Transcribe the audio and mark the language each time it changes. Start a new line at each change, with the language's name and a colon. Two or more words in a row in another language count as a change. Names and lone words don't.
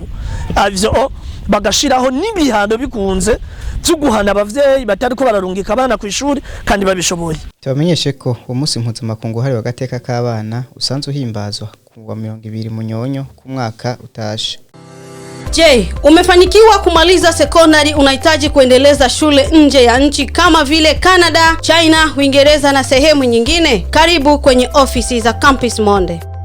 Rundi: Avyo bagashiraho n'ibihano bikunze byo guhana abavyeyi batariko bararungika abana ku ishuri kandi babishoboye. Tubamenyeshe ko umunsi mpuzamakungu hariwe agateka k'abana usanzwe uhimbazwa kuwa 20 Munyonyo ku mwaka utashe.
Swahili: Je, umefanikiwa kumaliza sekondari, unahitaji kuendeleza shule nje ya nchi kama vile Canada, China, Uingereza na sehemu nyingine? Karibu kwenye ofisi za Campus Monde.